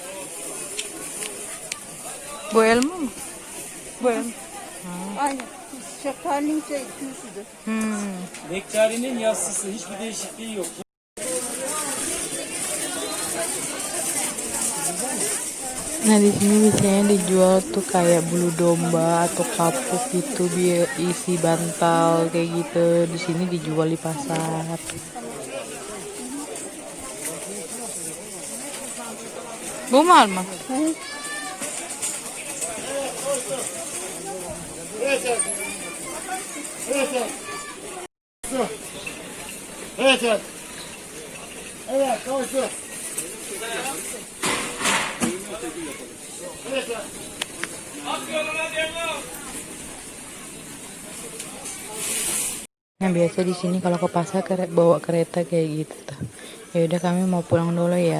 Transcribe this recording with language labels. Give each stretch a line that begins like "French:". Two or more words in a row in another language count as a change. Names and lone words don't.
Turkish: Bu elma mı? Bu elma. Aynen. Şeftali'nin tüysüdür. Nektarinin yassısı, hiçbir değişikliği yok.
Indonesian: Nah di sini biasanya dijual tuh kayak bulu domba atau kapuk gitu, biar isi bantal kayak gitu. Di sini dijual di pasar.
Turkish: Bu mal mı? Evet, koştu.
Indonesian: Nah biasa di sini kalau ke pasar bawa kereta kayak gitu tuh. Ya udah kami mau pulang dulu ya.